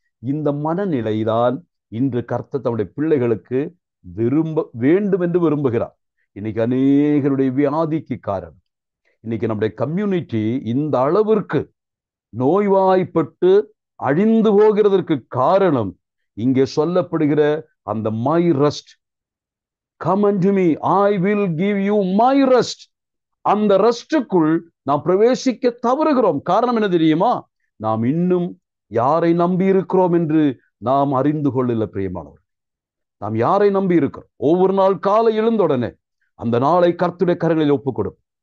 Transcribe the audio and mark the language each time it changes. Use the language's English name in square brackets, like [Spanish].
[Tamil] இந்த மனநிலைதான் இன்று கர்த்தர் தம்முடைய பிள்ளைகளுக்கு வேண்டும் என்று விரும்புகிறார். இன்னைக்கு அநேகருடைய வியாதிக்கு காரணம், இன்னைக்கு நம்முடைய கம்யூனிட்டி இந்த அளவிற்கு நோய்வாய்ப்பட்டு அழிந்து போகிறதற்கு காரணம் இங்கே சொல்லப்படுகிற அந்த my rest. [English] Come unto me, I will give you my rest. [Tamil] அந்த ரெஸ்டுக்குள் நாம் பிரவேசிக்க தவறுகிறோம். காரணம் என்ன தெரியுமா? நாம் இன்னும் யாரை நம்பி இருக்கிறோம் என்று நாம் அறிந்து கொள்ளல. பிரியமானவர், நாம் யாரை நம்பி இருக்கிறோம்? ஒவ்வொரு நாள் காலை எழுந்தவுடனே அந்த நாளை கர்த்தருடைய கரங்களில் ஒப்புக்கொடும்.